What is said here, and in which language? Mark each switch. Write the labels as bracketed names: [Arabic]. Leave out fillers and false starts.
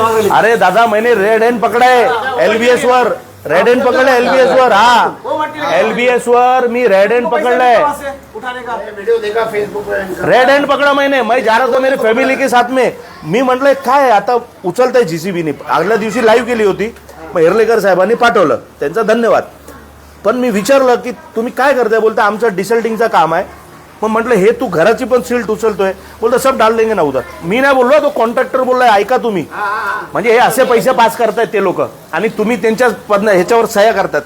[Hindi] अरे दादा मैंने रेड हैंड पकडा है LBS वर, रेड हैंड पकडलाय LBS वर. [Marathi] हा LBS वर मी रेड हैंड पकडलाय, [Hindi] वीडियो देखा फेसबुक पे. रेड हैंड पकड़ा मैं जा रहा था मेरे फॅमिली के साथ में. [Marathi] मी म्हटलं काय आता उचलतंय JCBने. आगल्या दिवशी लाईव्ह केली होती, मग हेर्लेकर साहेबांनी पाठवलं, त्यांचा धन्यवाद. पण मी विचारलं की तुम्ही काय करताय? बोलता आमचं डिसल्टिंगचं काम आहे. मग म्हटलं हे तू घराची पण सील्ट उचलतोय? बोलतो सब डाल देंगे ना उधर. मी नाही बोललो, तो कॉन्ट्रॅक्टर बोललाय ऐका तुम्ही. म्हणजे हे असे पैसे पास करतायत ते लोक, आणि तुम्ही त्यांच्या ह्याच्यावर सह्या करतात.